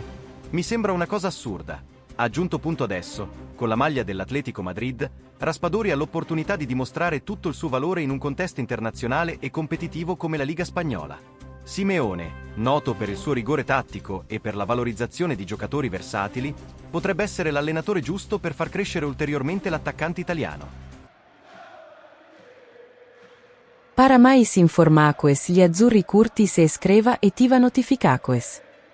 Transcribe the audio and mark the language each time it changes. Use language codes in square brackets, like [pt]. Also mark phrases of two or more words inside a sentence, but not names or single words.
[it] Mi sembra una cosa assurda. Ha aggiunto punto adesso, con la maglia dell'Atlético Madrid, Raspadori ha l'opportunità di dimostrare tutto il suo valore in un contesto internazionale e competitivo come la Liga Spagnola. Simeone, noto per il suo rigore tattico e per la valorizzazione di giocatori versatili, potrebbe essere l'allenatore giusto per far crescere ulteriormente l'attaccante italiano. [pt] Para mais informações, [it] gli azzurri curti [pt] se iscreva e ativa notificações.